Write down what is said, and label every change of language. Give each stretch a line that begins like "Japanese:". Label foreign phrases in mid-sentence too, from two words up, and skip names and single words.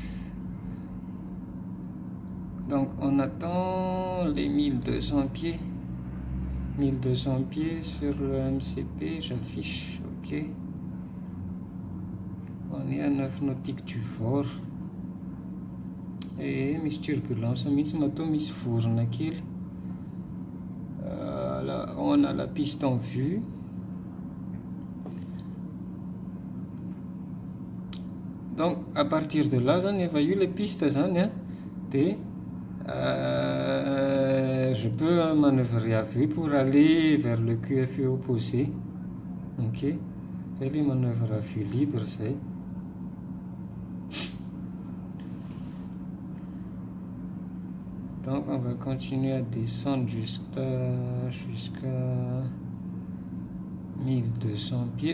French: Donc on attend les 1200 pieds. 1200 pieds sur le MCP, j'affiche, ok. On est à 9 nautiques du fort.
Malagasy: Et misy turbulence mihitsy matoa misy vorona kely.
French: Là, on a la piste en vue. Donc à partir de là
Malagasy: zany efa io le piste zany
French: je peux manœuvrer à vue pour aller vers le QFE opposé. Ok, c'est les manœuvres à vue libre c'est. Donc on va continuer à descendre jusqu'à 1200 pieds.